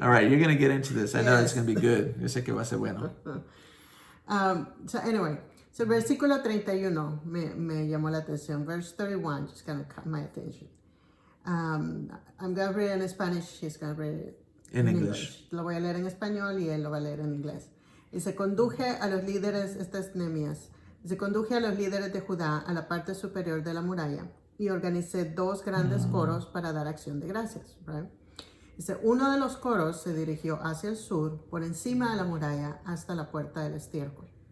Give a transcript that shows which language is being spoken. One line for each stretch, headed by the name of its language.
English: All right, you're going to get into this. I know it's going to be good.
Spanish: Yo sé que va a ser bueno. So anyway, so versículo 31 me llamó la atención.
English: Verse 31 just kind of caught my attention. I'm going to read it in Spanish. He's going to read it in English.
Spanish: Lo voy a leer en español y él lo va a leer en inglés. Y se conduje a los líderes, este es Nehemías, se conduje a los líderes de Judá a la parte superior de la muralla y organicé 2 grandes coros para dar acción de gracias. Right? Dice, uno de los coros se dirigió hacia el sur, por encima de la muralla, hasta la puerta del estiércol.